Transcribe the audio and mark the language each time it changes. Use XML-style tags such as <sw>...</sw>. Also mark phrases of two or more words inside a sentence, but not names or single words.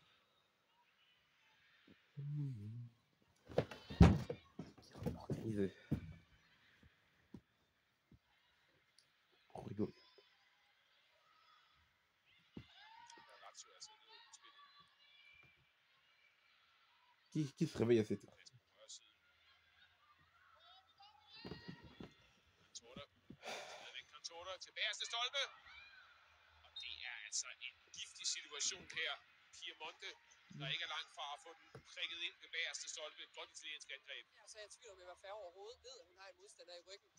<fr>Organisé. Pour rigoler. Qui se réveille à cette heure?</fr> <da>der ikke er langt fra at få den prikket ind ved bagerste stolpe. Et godt italiensk angreb. Ja, så er jeg i tvivl om, at Færge overhovedet ved, at hun har en modstander i ryggen.</da>